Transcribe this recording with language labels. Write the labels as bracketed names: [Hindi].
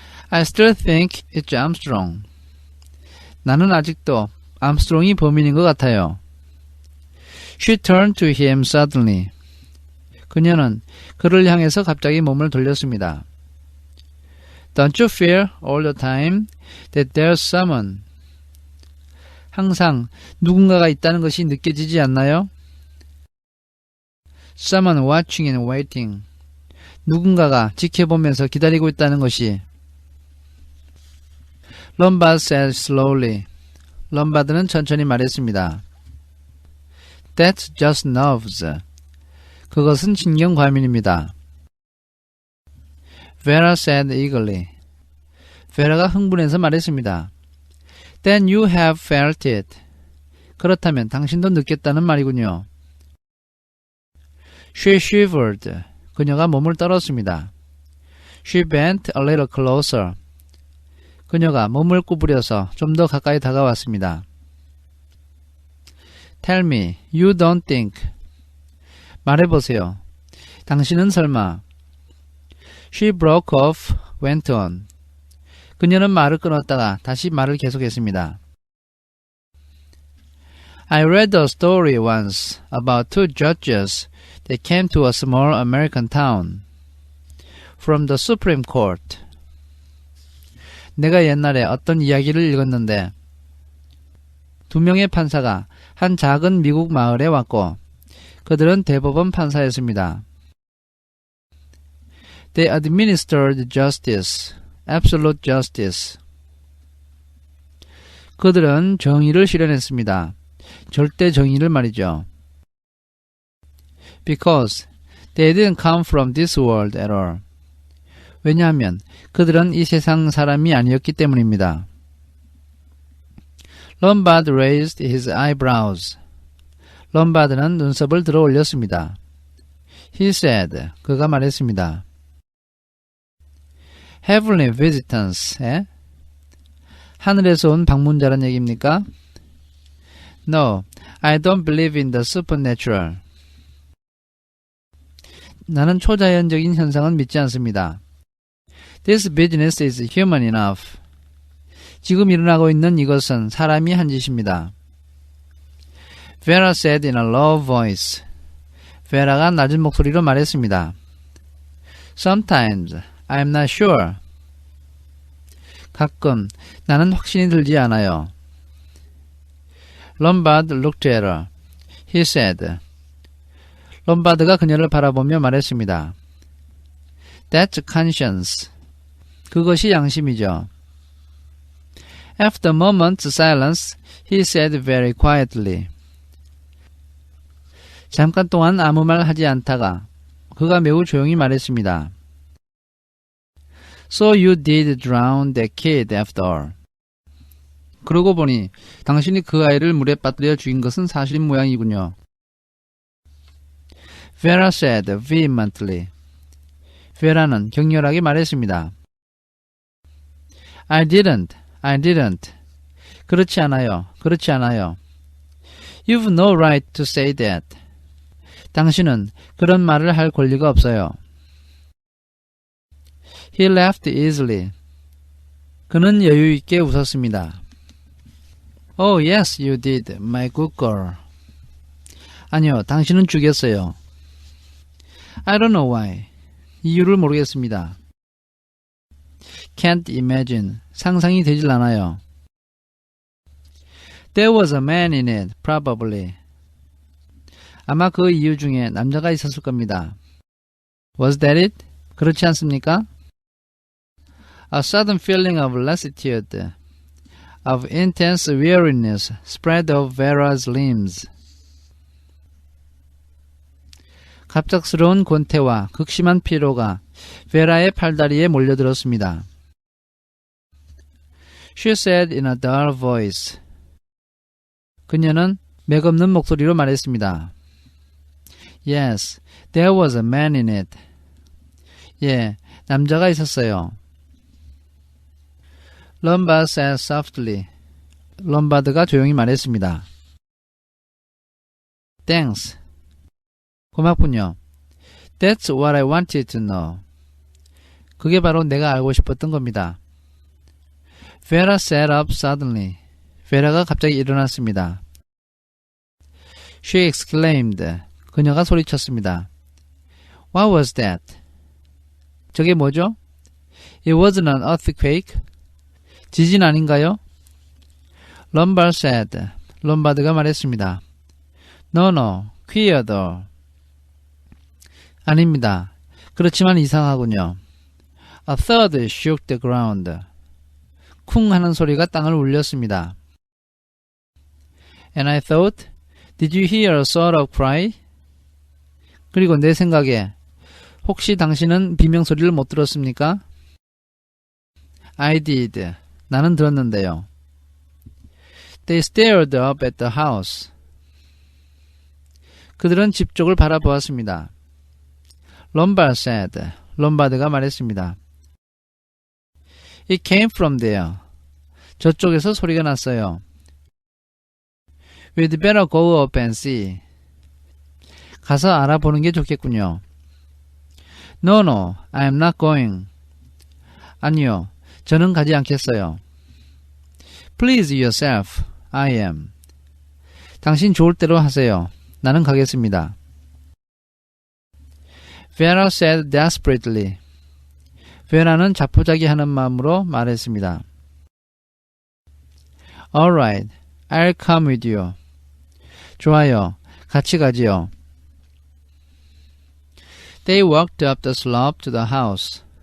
[English] I still think it's Armstrong. [Korean] 나는 아직도 암스트롱이 범인인 것 같아요. [English] She turned to him suddenly. [Korean] 그녀는 그를 향해서 갑자기 몸을 돌렸습니다. [English] Don't you feel all the time that there's someone? [Korean] 항상 누군가가 있다는 것이 느껴지지 않나요? [English] Someone watching and waiting. [Korean] 누군가가 지켜보면서 기다리고 있다는 것이. [English] Lombard said slowly. [Korean] 럼바드는 천천히 말했습니다. [English] That's just nerves. [Korean] 그것은 신경과민입니다. [English] Vera said eagerly. [Korean] 베라가 흥분해서 말했습니다. [English] Then you have felt it. [Korean] 그렇다면 당신도 느꼈다는 말이군요. [English] She shivered. [Korean] 그녀가 몸을 떨었습니다. [English] She bent a little closer. [Korean] 그녀가 몸을 구부려서 좀 더 가까이 다가왔습니다. [English] Tell me, you don't think. [Korean] 말해보세요. 당신은 설마. [English] She broke off, went on. [Korean] 그녀는 말을 끊었다가 다시 말을 계속했습니다. [English] I read a story once about two judges that came to a small American town from the Supreme Court. [Korean] 내가 옛날에 어떤 이야기를 읽었는데 두 명의 판사가 한 작은 미국 마을에 왔고 그들은 대법원 판사였습니다. [English] They administered justice, absolute justice. [Korean] 그들은 정의를 실현했습니다. 절대 정의를 말이죠. [English] Because they didn't come from this world at all. [Korean] 왜냐하면 그들은 이 세상 사람이 아니었기 때문입니다. [English] Lombard raised his eyebrows. [Korean] 럼바드는 눈썹을 들어 올렸습니다. [English] He said, [Korean] 그가 말했습니다. [English] Heavenly visitants, [Korean] 하늘에서 온 방문자란 얘기입니까? [English] No, I don't believe in the supernatural. [Korean] 나는 초자연적인 현상은 믿지 않습니다. [English] This business is human enough. [Korean] 지금 일어나고 있는 이것은 사람이 한 짓입니다. [English] Vera said in a low voice. [Korean] Vera가 낮은 목소리로 말했습니다. [English] Sometimes I'm not sure. [Korean] 가끔 나는 확신이 들지 않아요. [English] Lombard looked at her. He said. [Korean] 롬바드가 그녀를 바라보며 말했습니다. [English] That's conscience. [Korean] 그것이 양심이죠. [English] After a moment's silence, he said very quietly. [Korean] 잠깐 동안 아무 말 하지 않다가 그가 매우 조용히 말했습니다. [English] So you did drown that kid after all. [Korean] 그러고 보니 당신이 그 아이를 물에 빠뜨려 죽인 것은 사실인 모양이군요. [English] Vera said vehemently. [Korean] Vera는 격렬하게 말했습니다. [English] I didn't. [Korean] 그렇지 않아요. 그렇지 않아요. [English] You've no right to say that. [Korean] 당신은 그런 말을 할 권리가 없어요. [English] He laughed easily. [Korean] 그는 여유 있게 웃었습니다. [English] Oh, yes, you did, my good girl. [Korean] 아니요, 당신은 죽였어요. [English] I don't know why. [Korean] 이유를 모르겠습니다. [English] Can't imagine. [Korean] 상상이 되질 않아요. [English] There was a man in it, probably. [Korean] 아마 그 이유 중에 남자가 있었을 겁니다. [English] Was that it? [Korean] 그렇지 않습니까? [English] A sudden feeling of lassitude, of intense weariness spread over Vera's limbs. [Korean] 갑작스러운 권태와 극심한 피로가 베라의 팔다리에 몰려들었습니다. [English] She said in a dull voice. [Korean] 그녀는 맥없는 목소리로 말했습니다. [English] Yes, there was a man in it. [Korean] 예, 남자가 있었어요. [English] Lombard said softly. [Korean] 롬바드가 조용히 말했습니다. [English] Thanks. [Korean] 고맙군요. [English] That's what I wanted to know. [Korean] 그게 바로 내가 알고 싶었던 겁니다. [English] Vera sat up suddenly. [Korean] 베라가 갑자기 일어났습니다. [English] She exclaimed. [Korean] 그녀가 소리쳤습니다. [English] What was that? [Korean] 저게 뭐죠? [English] It wasn't an earthquake. [Korean] 지진 아닌가요? [English] Lombard said. [Korean] 롬바드가 말했습니다. [English] No, queer. [Korean] 아닙니다. 그렇지만 이상하군요. [English] A thud shook the ground. [Korean] 쿵 하는 소리가 땅을 울렸습니다. [English] And I thought, did you hear a sort of cry? [Korean] 그리고 내 생각에 혹시 당신은 비명소리를 못 들었습니까? [English] I did. [Korean] 나는 들었는데요. [English] They stared up at the house. [Korean] 그들은 집 쪽을 바라보았습니다. [English] Lombard said. [Korean] 롬바드가 말했습니다. [English] It came from there. [Korean] 저쪽에서 소리가 났어요. [English] We'd better go up and see. [Korean] 가서 알아보는 게 좋겠군요. [English] No, I'm not going. [Korean] 아니요, 저는 가지 않겠어요. [English] Please yourself, I am. [Korean] 당신 좋을 대로 하세요. 나는 가겠습니다. [English] Vera said desperately. [Korean] 베라는 자포자기하는 마음으로 말했습니다. [English] Alright, I'll come with you. [Korean] 좋아요, 같이 가지요. [English] They walked up the slope to the house.